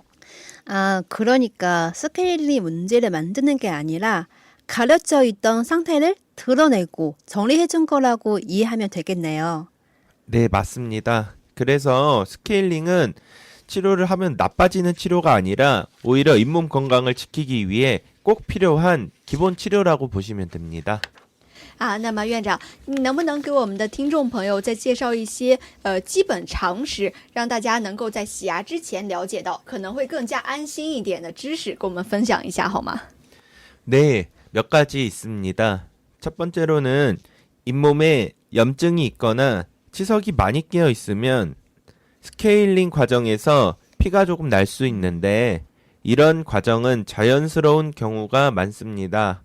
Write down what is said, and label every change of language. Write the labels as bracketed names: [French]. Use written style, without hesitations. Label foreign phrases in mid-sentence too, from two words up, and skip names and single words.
[Korean] 그러니까 스케일링이 문제를 만드는 게 아니라 가려져 있던 상태를 드러내고 정리해 준 거라고 이해하면 되겠네요. 네, 맞습니다. 그래서 스케일링은 치료를 하면 나빠지는 치료가 아니라 오히려 잇몸 건강을 지키기 위해 꼭 필요한 기본 치료라고 보시면 됩니다. [Chinese] 啊，那么院长，你能不能给我们的听众朋友再介绍一些基本常识，让大家能够在洗牙之前了解到，可能会更加安心一点的知识，跟我们分享一下好吗？ [Korean] 네, 몇 가지 있습니다. 첫 번째로는 잇몸에 염증이 있거나 치석이 많이 끼어 있으면 스케일링 과정에서 피가 조금 날 수 있는데 이런 과정은 자연스러운 경우가 많습니다.